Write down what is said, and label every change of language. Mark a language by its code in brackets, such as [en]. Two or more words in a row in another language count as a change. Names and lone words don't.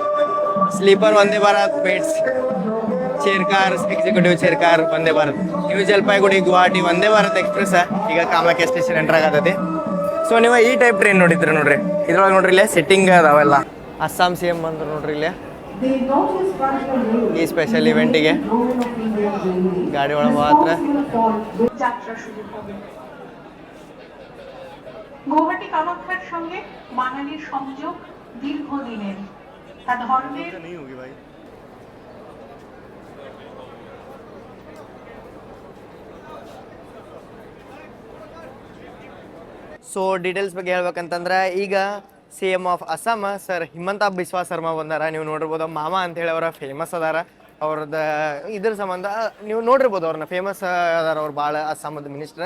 [kn] ಸ್ಲೀಪರ್ ಒಂದೇ ಭಾರತ್ ಬೇಟ್ಸ್ [en] chair car executive chair car [kn] ವಂದೇ ಭಾರತ್ ನ್ಯೂ ಜಲ್ಪಾಯ್ಗುಡಿ ಗುವಾಹಟಿ ವಂದೇ ಭಾರತ್ ಎಕ್ಸ್ಪ್ರೆಸ್ ಈಗ ಕಾಮಾಖ್ಯ [en] station enter [kn] ಆಗತೈತಿ. ಸೊ ನೀವು ಈ [en] type train [kn] ನೋಡಿದ್ರಿ ನೋಡ್ರಿ, ಇದ್ರೊಳಗೆ ನೋಡ್ರಿ ಇಲ್ಲೇ ಸಿಟ್ಟಿಂಗ್ ಅದಾವೆಲ್ಲ. ಅಸ್ಸಾಂ CM ಬಂದ್ರು ನೋಡ್ರಿ ಇಲ್ಲೇ ಈ ಸ್ಪೆಷಲ್ ಇವೆಂಟಿಗೆ ಗಾಡಿ ಒಳಗೆ ಮಾತ್ರ. [bn] গুয়াহাটি কামাখ্যার সঙ্গে বাঙালির সংযোগ দীর্ঘদিনের, তা ধর্মের [en] so details [kn] ಬಗ್ಗೆ ಹೇಳ್ಬೇಕಂತಂದ್ರೆ ಈಗ CM ಆಫ್ ಅಸ್ಸಾಂ ಸರ್ ಹಿಮಂತ ಬಿಸ್ವಾ ಶರ್ಮಾ ಬಂದಾರ. ನೀವು ನೋಡಿರ್ಬೋದು ಮಾಮ ಅಂತೇಳಿ ಅವರ ಫೇಮಸ್ ಅದಾರ. ಅವ್ರದ್ದು ಇದ್ರ ಸಂಬಂಧ ನೀವು ನೋಡಿರ್ಬೋದು ಅವ್ರನ್ನ, ಫೇಮಸ್ ಅದಾರ ಅವ್ರು ಭಾಳ ಅಸ್ಸಾಮದ ಮಿನಿಸ್ಟರ್.